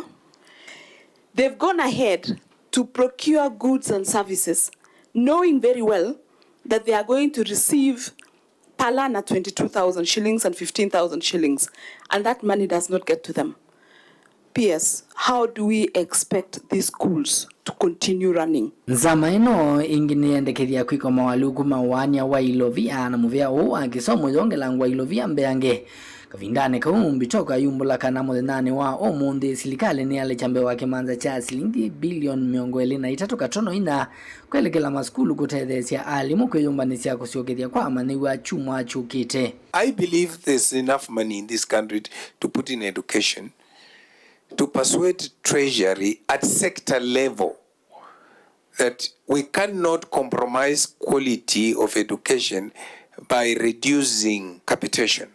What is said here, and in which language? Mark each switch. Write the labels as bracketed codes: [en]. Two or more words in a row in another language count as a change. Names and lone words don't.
[en] They've gone ahead to procure goods and services, knowing very well that they are going to receive per learner 22,000 shillings and 15,000 shillings, and that money does not get to them. P.S. How do we expect these schools to continue running? [kam] Nzama ino ingine endekethia kwiko mawaluku mawanya wa Ilovia na Muvia wa Kisomo Iyongelekaa Ilovia Mbee kavindane kaumbi toka yumbula kana muthenani wa omundi silikali ni alechambe wa kimanza cha shilingi bilioni miongo eli na itatu katono ina kwelekela Masukulu kutethesya alimu kwiyumbanisya kusyokethya kwa Amanyiw'a chumwa chukite. [en] I believe there's enough money in this country to put in education, to persuade treasury at sector level that we cannot compromise quality of education by reducing capitation.